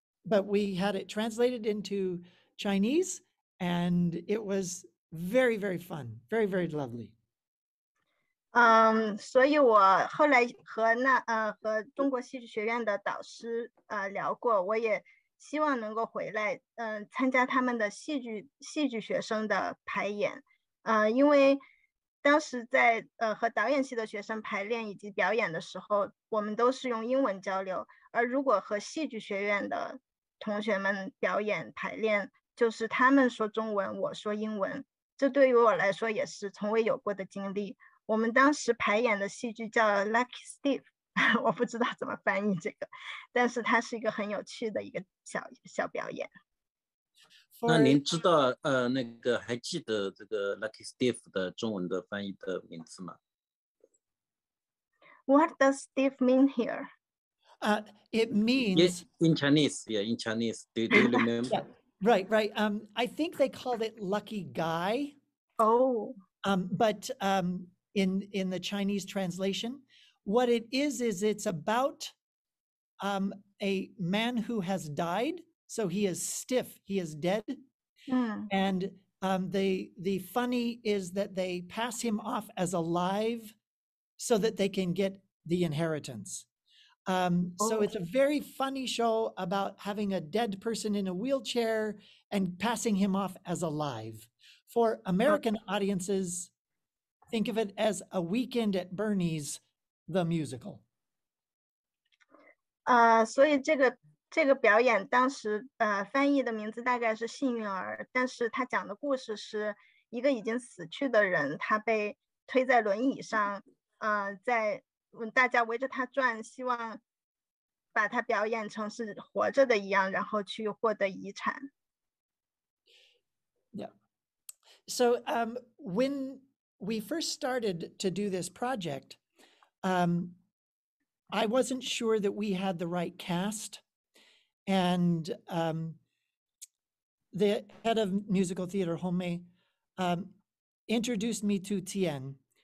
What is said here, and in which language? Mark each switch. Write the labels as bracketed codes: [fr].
[en] But we had it translated into Chinese, and it was very, very fun, very, very lovely. [zh] 所以我后来和中国戏剧学院的导师聊过，我也希望能够回来参加他们的戏剧学生的排演，因为当时在和导演系的学生排练以及表演的时候，我们都是用英文交流，而如果和戏剧学院的同学们表演排练，就是他们说中文，我说英文，这对于我来说也是从未有过的经历。我们当时排演的戏剧叫《Lucky Steve》，我不知道怎么翻译这个，但是它是一个很有趣的一个小表演。那您知道那个还记得这个 Lucky Steve 的中文的翻译的名字吗？ [en] What does Steve mean here? It means in Chinese, in Chinese. Do you remember? Yeah, right. I think they called it lucky guy. Oh. But in the Chinese translation, what it is it's about a man who has died. So he is stiff, he is dead. And the funny is that they pass him off as alive so that they can get the inheritance. So it's a very funny show about having a dead person in a wheelchair and passing him off as alive. For American audiences, think of it as A Weekend at Bernie's, the musical. [zh] 所以这个表演当时翻译的名字大概是幸运儿，但是他讲的故事是一个已经死去的人，他被推在轮椅上，在大家围着他转，希望把他表演成是活着的一样，然后去获得遗产。 [en] Yeah. So when we first started to do this project, I wasn't sure that we had the right cast. And the head of musical theater, Home, introduced me to Tien.